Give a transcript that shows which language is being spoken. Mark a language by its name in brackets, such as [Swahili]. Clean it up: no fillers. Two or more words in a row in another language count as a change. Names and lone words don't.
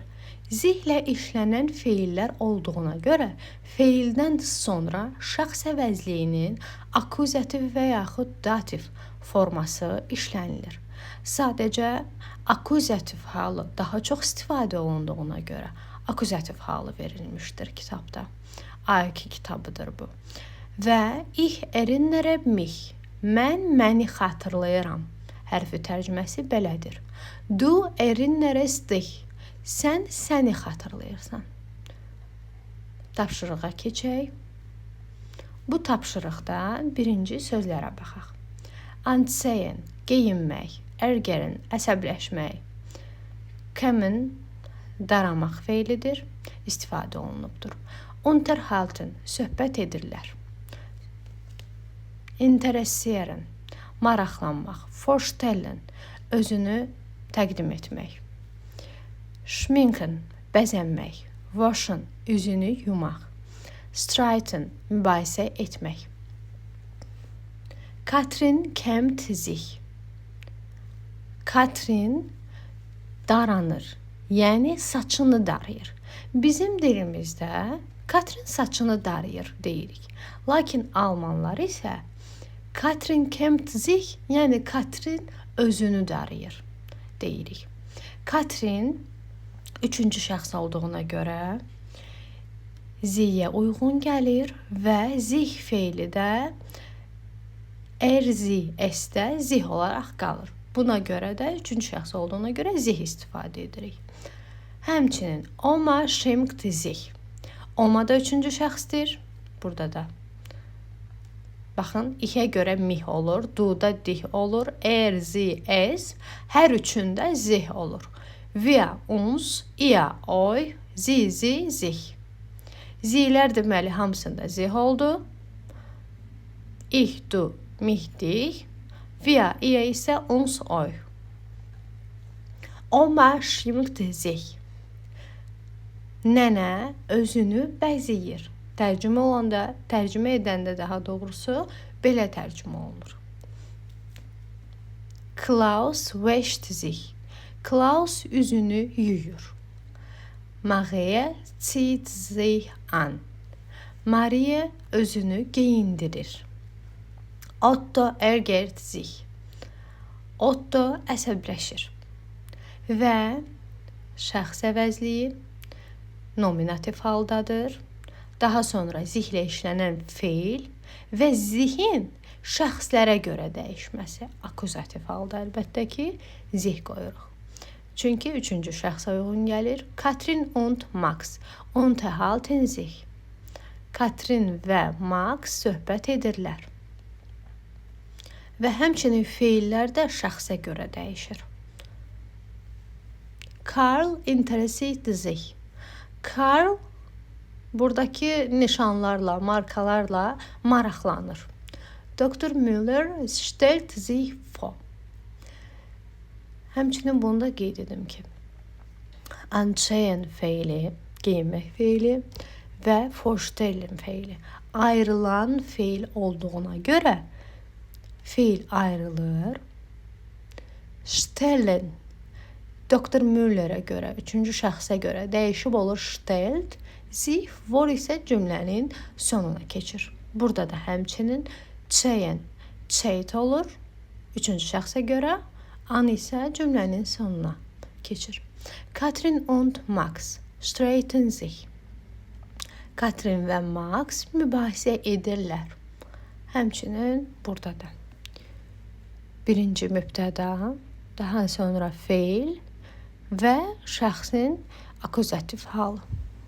[Azerbaijani] Zihlə işlənən feillər olduğuna görə feildən sonra şəxs əvəzliyinin akuzativ və yaxud dativ forması işlənilir. Sadəcə akuzativ halı daha çox istifadə olunduğuna görə akuzativ halı verilmişdir kitabda. A2 kitabıdır bu. Və [German] ich erinnere mich. [Azerbaijani] Məni xatırlayıram. Hərfi tərcüməsi belədir. [German] Du erinnerest dich. [Azerbaijani] Səni xatırlayırsan. Tapşırığa keçək. Bu tapşırıqda birinci sözlərə baxaq. Anziehen, geyinmək, ärgern, əsəbləşmək. Kommen, daramaq feilidir, istifadə olunubdur. Unterhalten, söhbət edirlər. Interessieren, maraqlanmaq. Vorstellen, özünü təqdim etmək. Schminken, bəzənmək. Waschen, üzünü yumaq. Streiten, mübahisə etmək. [German] Katrin kämmt sich. [Azerbaijani] Katrin daranır, yəni saçını darayır. Bizim dilimizdə Katrin saçını darayır deyirik. Lakin almanlar isə Katrin [German] kämmt sich, [Azerbaijani] yəni Katrin özünü darayır deyirik. Katrin üçüncü şəxs olduğuna görə ziyə uyğun gəlir və zih feili də erzi esdə zih olaraq qalır. Buna görə də üçüncü şəxs olduğuna görə zih istifadə edirik. Həmçinin [German] Oma schminkt sich. [Azerbaijani] Oma da üçüncü şəxsdir. Burada da. Baxın, ihə görə mih olur, du-da dih olur, zi, es. Hər üçündə zih olur. [German] Wir, uns, ihr, euch, sie, sich. [Azerbaijani] Zilər deməli hamısında zih oldu. [German] Ich, du, mich, dich. Wir, ihr isə uns, euch. Oma schminkt sich. [Azerbaijani] Nənə özünü bəzəyir. Tərcümə edəndə daha doğrusu belə tərcümə olunur. [German] Klaus wäscht sich. [Azerbaijani] Klaus üzünü yuyur. [German] Maria zieht sich an. [Azerbaijani] Maria özünü geyindirir. [German] Otto ärgert sich. Otto əsəbləşir. [Azerbaijani] Və şəxs əvəzliyi nominativ haldadır. Daha sonra zihlə işlənən feil və zihin şəxslərə görə dəyişməsi akuzativ halda əlbəttə ki, zih qoyuruq. Çünki üçüncü şəxsə uyğun gəlir. [German] Katrin und Max unterhalten sich. [Azerbaijani] Katrin və Max söhbət edirlər. Və həmçinin feillər də şəxsə görə dəyişir. [German] Karl interessiert sich. [Azerbaijani] Karl buradakı nişanlarla, markalarla maraqlanır. [German] Dr. Müller stellt sich vor. [Azerbaijani] Həmçinin bunu da qeyd edim ki, anziehen feili, geyinmək feili və vorstellen feili ayrılan feil olduğuna görə feil ayrılır. [German] Stellen Dr. [Azerbaijani] Müllerə görə, üçüncü şəxsə görə dəyişib olur stellt. [German] Sich vor [Azerbaijani] isə cümlənin sonuna keçir. Burada da həmçinin zehen, zeyt olur. Üçüncü şəxsə görə an isə cümlənin sonuna keçir. [German] Katrin und Max streiten sich. [Azerbaijani] Katrin və Max mübahisə edirlər. Həmçinin burada da birinci mübtəda, daha sonra feil və şəxsin akuzativ halı.